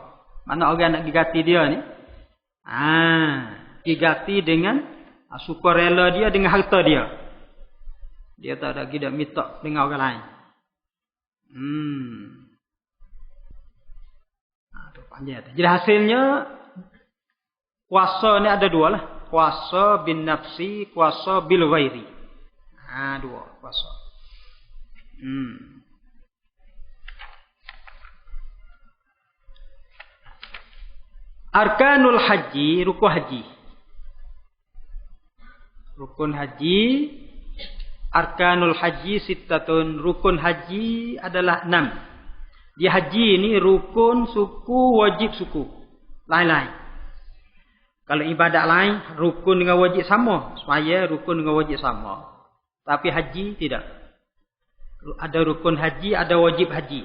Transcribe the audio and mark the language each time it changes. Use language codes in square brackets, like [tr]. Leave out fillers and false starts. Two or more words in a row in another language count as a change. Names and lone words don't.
[ms] Mana orang nak diganti dia ni, diganti dengan sukarela dia, dengan harta dia. Dia tak ada tidak minta dengan orang lain. Tu panjang. Jadi hasilnya kuasa ni ada dua lah. [ar] Kuasa بالنفس, kuasa بالغير. [ms] Dua kuasa. [ar] أركان الحج, [ms] rukun haji. Rukun haji, [ar] أركان الحج ستة, [ms] rukun haji adalah 6. Di haji ini rukun suku, wajib suku, lain-lain. Kalau ibadat lain rukun dengan wajib sama, semaya rukun dengan wajib sama. Tapi haji tidak. Ada rukun haji, ada wajib haji.